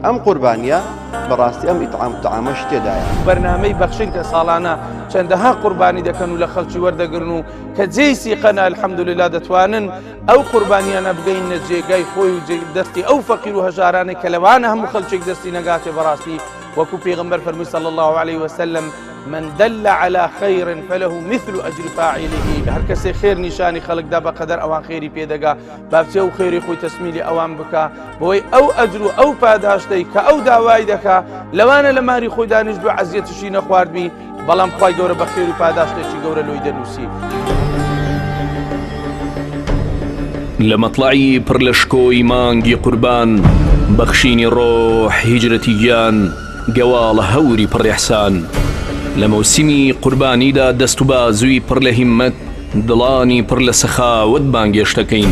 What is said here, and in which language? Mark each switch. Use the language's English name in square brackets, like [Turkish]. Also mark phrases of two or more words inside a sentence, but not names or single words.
[Central Kurdish] ئەم قوربانیە بەڕاستی ئەم [Arabic] ئیطعام الطعامەش [Central Kurdish] تێدایە. بەرنامەی بەخشین کە ساڵانە چەندەها قوربانی دەکەن و لە خەڵکی وەردەگرن و کە جێی سیقەنە الحەمدولله دەتوانن ئەو قوربانیانە بگەینە جێگای خۆی و دەستی ئەو فەقیر و هەژارانێک کە لەوانە هەموو خەڵکێک دەستی نەگاتێ. بەڕاستی وەکو پێغەمبەر فەرمووی [Arabic] صلی الله عليه وسلم من دل على خير فله مثل أجر فاعله. [Central Kurdish] هەر کەسێ خێر نیشانی خەڵکدا بەقەدەر ئەوان خێری پێدەگا بابچێ و خێری خۆی تەسمیلی ئەوان بکە بۆی ئەو ئەجر و ئەو پاداشتەی کە ئەو داوای دەکا لەوانە لە ماری خۆی دانیشت و عەزیەتیشی نەخواردبی بەڵام خوای گەورە بە خێر و پاداشتێکی گەورە لۆی دەنووسی. لە مەطلعی پڕ لە شکۆی مانگی قوربان بەخشینی ڕۆح هیجرەتی گیان گەواڵە هەوری پڕ ئیحسان لە مەوسیمی قوربانیدا دەست و بازووی پڕ لە هیممەت دڵانی پڕ لە سەخاوەت بانگێشتەکەین.